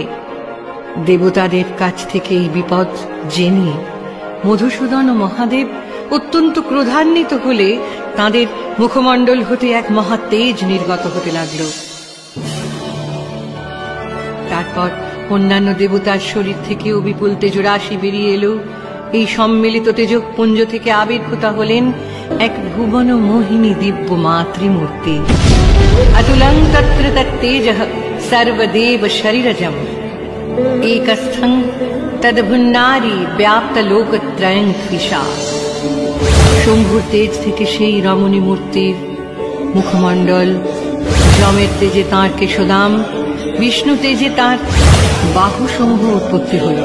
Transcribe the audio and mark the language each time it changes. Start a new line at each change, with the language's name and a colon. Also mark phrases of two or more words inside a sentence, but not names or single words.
Bangla: দেবতাদের কাছ থেকে এই বিপদ জেনে মধুসূদন ও মহাদেব অত্যন্ত ক্রোধান্বিত হলে তাঁদের মুখমণ্ডল হতে এক মহা তেজ নির্গত হতে লাগল। তারপর অন্যান্য দেবতার শরীর থেকেও বিপুল তেজরাশি বেরিয়ে এলো। এই সম্মিলিত তেজপুঞ্জ থেকে আবির্ভূত হলেন এক ভুবন মোহিনী দিব্য মাতৃমূর্তি।
Sanskrit: अतुलं तत्र तत्तेजः सर्वदेव शरीरजम् एकस्थं तद्भुन्नारी व्याप्तलोकत्रयं त्विषा।
Bangla: শম্ভুর তেজ থেকে সেই রমণী মূর্তির মুখমণ্ডল, যমের তেজে তাঁর কেশদাম, বিষ্ণু তেজে তাঁর বাহুসমূহ উৎপত্তি হল।